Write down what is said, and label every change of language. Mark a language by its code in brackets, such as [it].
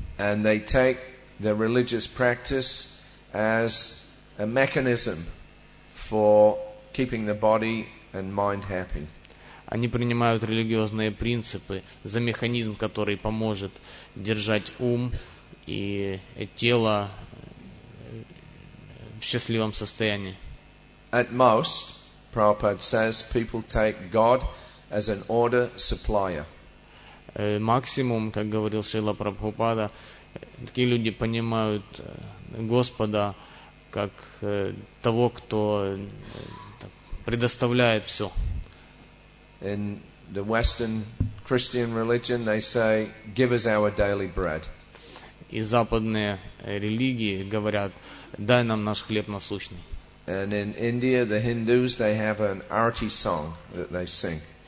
[en] And they take their religious practice as a mechanism for keeping the body and mind happy. [ru] они принимают религиозные принципы за механизм, который поможет держать ум и тело в счастливом состоянии. [en] At most, Prabhupada says, people take God as an order supplier. [ru] Максимум, как говорил Шрила Прабхупада, такие люди понимают Господа как того, кто предоставляет все. [en] In the Western Christian religion, they say, give us our daily bread. [ru] И западные религии говорят, дай нам наш хлеб насущный. [en] And in India, the Hindus, they have an arti song that they sing.